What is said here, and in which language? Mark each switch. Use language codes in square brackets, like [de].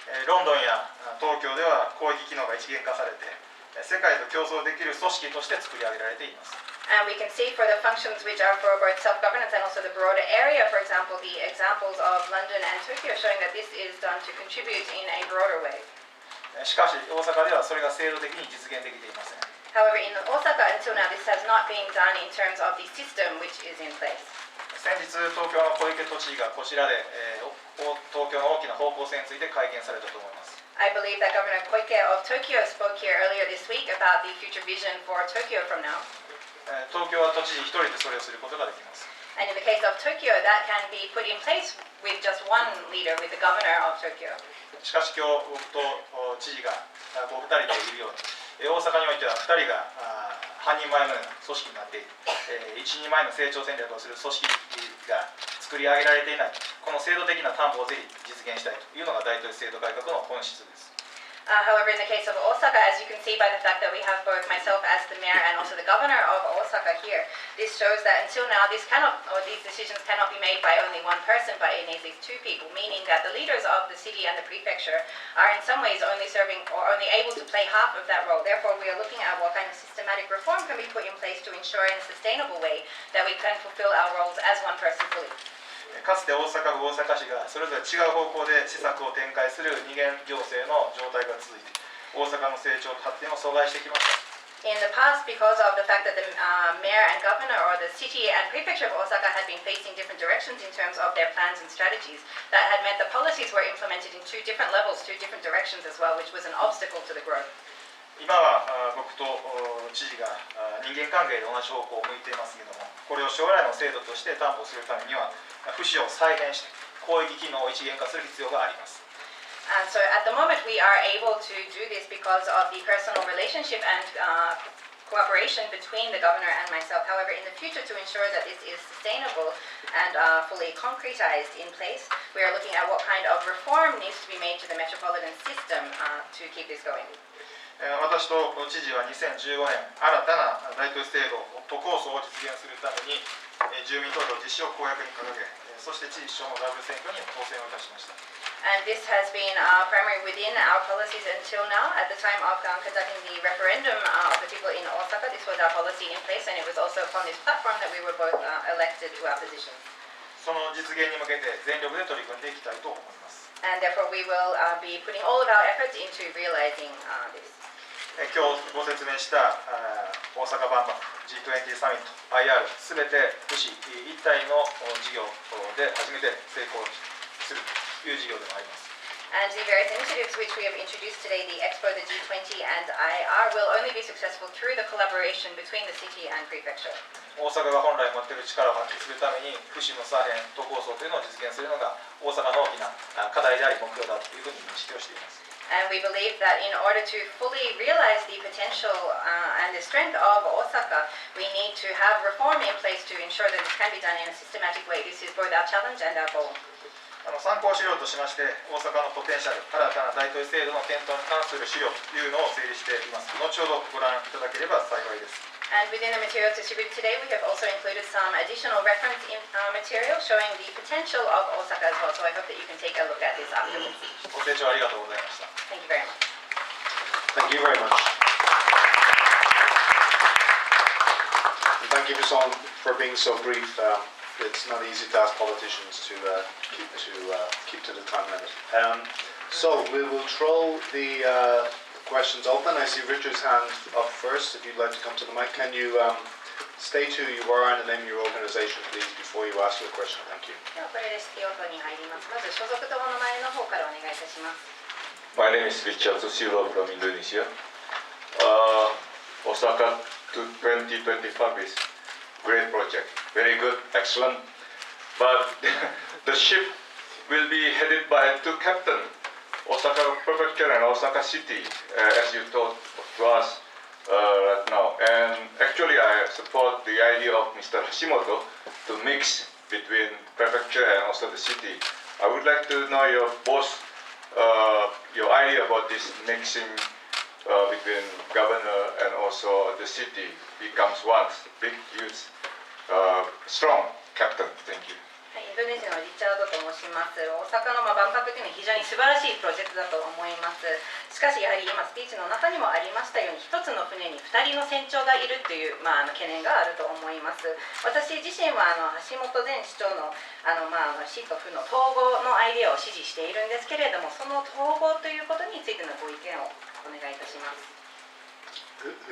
[ja] ロンドンや東京では広域機能が一元化されて、世界と競争できる組織として作り上げられています。 [en] And we can see for the functions which are for both self-governance and also the broader area, for example, the examples of London and Tokyo showing that this is done to contribute in a broader way. [ja] しかし大阪ではそれが制度的に実現できていません。 [en] However, in Osaka until now, this has not been done in terms of the system which is in place. [ja] 先日、東京の小池都知事がこちらで、東京の大きな方向性について会見されたと思います。 [en] I believe that Governor Koike of Tokyo spoke here earlier this week about the future vision for Tokyo from now. [ja] 東京は都知事一人でそれをすることができます。 [en] And in the case of Tokyo, that can be put in place with just one leader, with the governor of Tokyo. [ja] しかし今日、僕と知事がお二人でいるように、大阪においては2人が半人前のような組織になっている、一人前の成長戦略をする組織が作り上げられていない、この制度的な担保をぜひ実現したいというのが大都市制度改革の本質です。 [en] However, in the case of Osaka, as you can see by the fact that we have both myself as the mayor and also the governor of Osaka here, this shows that until now these decisions cannot be made by only one person, but it needs these two people, meaning that the leaders of the city and the prefecture are in some ways only serving or only able to play half of that role. Therefore, we are looking at what kind of systematic reform can be put in place to ensure in a sustainable way that we can fulfill our roles as one person fully. [ja] かつて大阪府、大阪市がそれぞれ違う方向で施策を展開する二元行政の状態が続いて、大阪の成長と発展を阻害してきました。 [en] In the past, because of the fact that the mayor and governor or the city and prefecture of Osaka had been facing different directions in terms of their plans and strategies, that had meant the policies were implemented in two different levels, two different directions as well, which was an obstacle to the growth. [ja] 今は僕と知事が人間関係で同じ方向を向いていますけれども、これを将来の制度として担保するためには、府市を再編して広域機能を一元化する必要があります。 [en] And so at the moment we are able to do this because of the personal relationship and cooperation between the governor and myself. However, in the future, to ensure that this is sustainable and fully concretized in place, we are looking at what kind of reform needs to be made to the metropolitan system to keep this going. [ja] 私と知事は2015年、新たな大都市制度都構想を実現するために住民投票実施を公約に掲げ、そして知事市長のダブル選挙に当選をいたしました。 [en] And this has been primary within our policies until now. At the time of conducting the referendum of the people in Osaka, this was our policy in place, and it was also upon this platform that we were both elected to our positions. [ja] その実現に向けて全力で取り組んでいきたいと思います。 [en] And therefore, we will be putting all of our efforts into realizing this. [ja] 今日ご説明した大阪万博 G20 サミット IR すべて福祉一体の事業で初めて成功するという事業でもあります。 [en] And the various initiatives which we have introduced today, the Expo, the G20, and IR, will only be successful through the collaboration between the city and prefecture. [ja] 大阪が本来持っている力を発揮するために福祉の左辺都構想というのを実現するのが大阪の大きな課題であり目標だというふうに認識をしています。 [en] And we believe that in order to fully realize the potential and the strength of Osaka, we need to have reform in place to ensure that this can be done in a systematic way. This is both our challenge and our goal. [ja] 参考資料としまして大阪のポテンシャル新たな大都市制度の検討に関する資料というのを整理しています。後ほどご覧いただければ幸いです。 [en] And within the materials distributed today, we have also included some additional reference material showing the potential of Osaka as well. So I hope that you can take a look at this afterwards. [ja] ご清聴ありがとうございました。 [en] Thank you very much. Thank you very much. And thank you for being so brief. It's not easy to ask politicians to keep to the time limit. So we will throw the questions open. I see Richard's hand up first. If you'd like to come to the mic, can you state who you are and the name of your organization, please, before you ask your question? Thank you. [ja] ではこれで質疑応答に入ります。まず所属とお名前の方からお願いいたします。 [en] My name is Richard Susilo from Indonesia. Osaka 2025 is great project, very good, excellent. But the ship will be headed by two captains, Osaka Prefecture and Osaka City, as you told to us right now. And actually, I support the idea of Mr. Hashimoto to mix between prefecture and also the city. I would like to know your idea about this mixing between governor and also the city becomes one big, huge, strong captain. Thank you. [ja] はい、インドネシアのリチャードと申します。大阪の万博というのは非常に素晴らしいプロジェクトだと思います。しかしやはり今スピーチの中にもありましたように、一つの船に2人の船長がいるという、懸念があると思います。私自身は橋本前市長の市と府の統合のアイデアを支持しているんですけれども、その統合ということについてのご意見をお願いいたします。